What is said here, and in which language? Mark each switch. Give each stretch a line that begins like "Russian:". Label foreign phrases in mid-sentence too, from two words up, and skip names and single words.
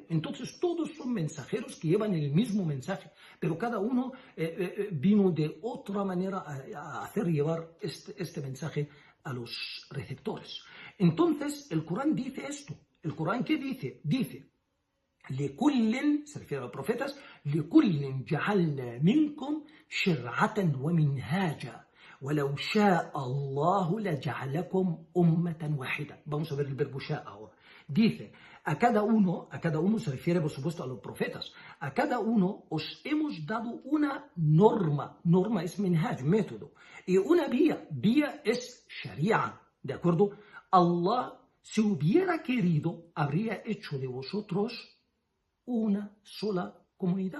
Spanish: Entonces todos son mensajeros que llevan el mismo mensaje. Pero cada uno vino de otra manera a hacer llevar este mensaje a los receptores. Entonces el Corán dice esto. ¿El Corán qué dice? Dice, لكل, se refiere a los profetas,
Arabic: لكل جعلنا منكم شرعة ومنهاجا ولو شاء الله لجعلكم أمة واحدة.
Spanish: Vamos a ver el verbo شاء ahora. Dice, a cada uno se refiere por supuesto a los profetas, a cada uno os hemos dado una norma es minhaj, método, y una vía es sharia, ¿de acuerdo? Allah, si hubiera querido, habría hecho de vosotros una sola comunidad.